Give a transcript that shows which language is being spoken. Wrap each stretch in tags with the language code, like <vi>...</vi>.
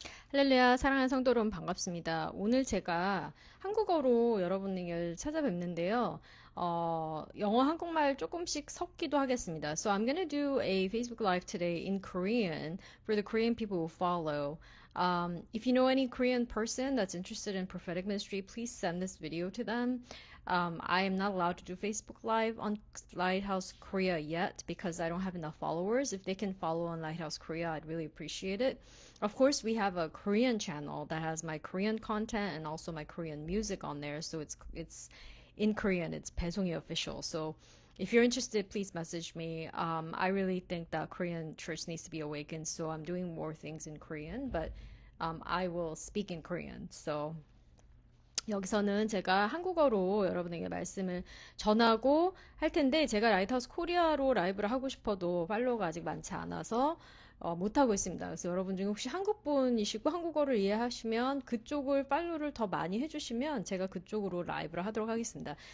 <ko>할렐루야, 사랑하는 성도 여러분 반갑습니다. 오늘 제가 한국어로 여러분을 찾아뵙는데요. 영어, 한국말 조금씩 섞기도 하겠습니다.</ko> <en>So I'm gonna do a Facebook Live today in Korean for the Korean people who follow. If you know any Korean person that's interested in prophetic ministry, please send this video to them. I am not allowed to do Facebook Live on Lighthouse Korea yet because I don't have enough followers. If they can follow on Lighthouse Korea, I'd really appreciate it. Of course, we have a Korean channel that has my Korean content and also my Korean music on there. So it's in Korean. It's 배송이 official. So if you're interested, please message me. I really think that Korean church needs to be awakened. So I'm doing more things in Korean, but I will speak in Korean.</en> <ko>So 여기서는 제가 한국어로 여러분에게 말씀을 전하고 할 텐데 제가 라이트하우스 코리아로 라이브를 하고 싶어도 팔로워가 아직 많지 않아서 못하고 있습니다. 그래서 여러분 중에 혹시 한국 분이시고 한국어를 이해하시면 그쪽을 팔로우를 더 많이 해주시면 제가 그쪽으로 라이브를 하도록 하겠습니다.</ko>